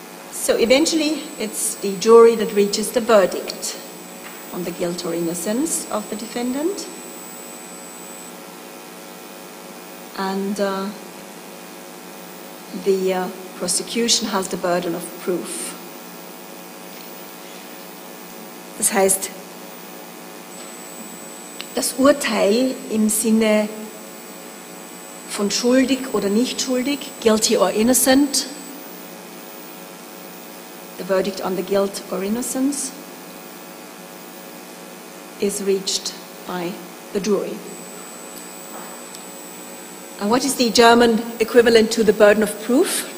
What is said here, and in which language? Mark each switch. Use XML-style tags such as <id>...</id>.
<en>So eventually it's the jury that reaches the verdict on the guilt or innocence of the defendant. And the prosecution has the burden of proof.</en> <de>Das heißt, das Urteil im Sinne von schuldig oder nicht schuldig,</de> <en>guilty or innocent, the the verdict on the guilt or innocence is reached by the jury. And what is the German equivalent to the burden of proof?</en>